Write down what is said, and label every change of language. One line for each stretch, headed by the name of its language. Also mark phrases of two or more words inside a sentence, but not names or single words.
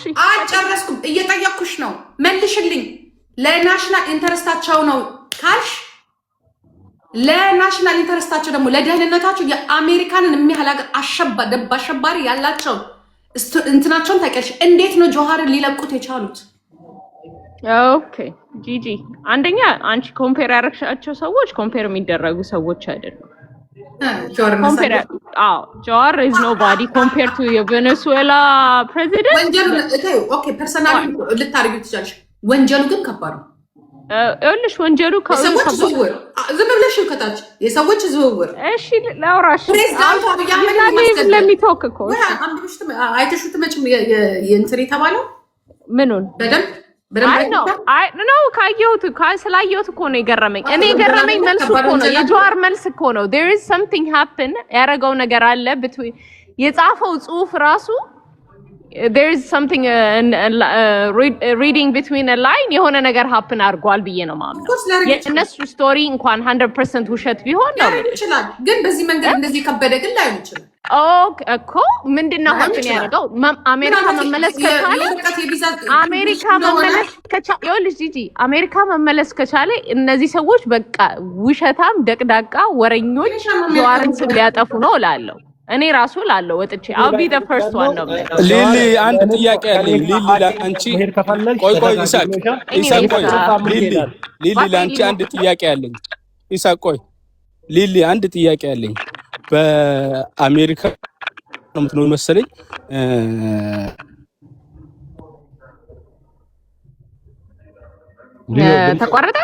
Amharic: አልጨረስኩም፣ እየጠየኩሽ ነው መልሽልኝ። ለናሽናል ኢንተረስታቸው ነው ካልሽ ለናሽናል ኢንተረስታቸው ደግሞ ለደህንነታቸው የአሜሪካንን የሚያህል ሀገር አሸባሪ ያላቸው እንትናቸውን ታውቂያለሽ። እንዴት ነው ጆሃርን ሊለቁት የቻሉት? ኦኬ ጂጂ፣ አንደኛ አንቺ ኮምፔር ያደረግሻቸው ሰዎች ኮምፔር የሚደረጉ ሰዎች አይደሉም። ጆሃር
English: is nobody compared to
Amharic: የቬኔዙዌላ ፕሬዚደንት። ወንጀሉ ኦኬ ፐርሰናሊ ልታርጊው ትችላለሽ። ወንጀሉ ግን ከባድ ነው። እልሽ ወንጀሉ የሰዎች ዝውውር ዝም ብለሽ ከታች የሰዎች ዝውውር። እሺ ላውራሽ ፕሬዚዳንቱ አብይ አህመድ ለሚቶክ እኮ አይተሽው ትመጭም የእንትን የተባለው ምኑን ነው ካየሁት ስላየሁት እኮ ነው የገረመኝ። እኔ የገረመኝ መልሱ እኮ ነው የጆሃር መልስ እኮ ነው።
English: there is something happen
Amharic: ያረጋው ነገር አለ የጻፈው ጽሁፍ ራሱ
English: there is something reading between a line
Amharic: የሆነ ነገር happen አድርጓል ብዬ ነው ማምነው። የእነሱ ስቶሪ እንኳን 100% ውሸት ቢሆን ነው ይችላል፣ ግን በዚህ መንገድ እንደዚህ ከበደ ግን ላይ ይችላል። ኦኬ እኮ ምንድነው happen ያደረገው? አሜሪካ መመለስ ከቻለ ይኸውልሽ ጂጂ አሜሪካ መመለስ ከቻለ እነዚህ ሰዎች በቃ ውሸታም ደቅዳቃ ወረኞች ጆሃርን ስም ሊያጠፉ ነው እላለሁ። እኔ ራሱ ላለው ወጥቼ
English: I'll be the first one
Amharic: ነው። ሊሊ አንድ ጥያቄ አለኝ። ሊሊ አንቺ ቆይ ኢሳቅ ቆይ ሊሊ አንቺ አንድ ጥያቄ አለኝ። ኢሳቅ ቆይ ሊሊ አንድ ጥያቄ አለኝ። በአሜሪካ ነው የምትኖር መሰለኝ ተቋረጠ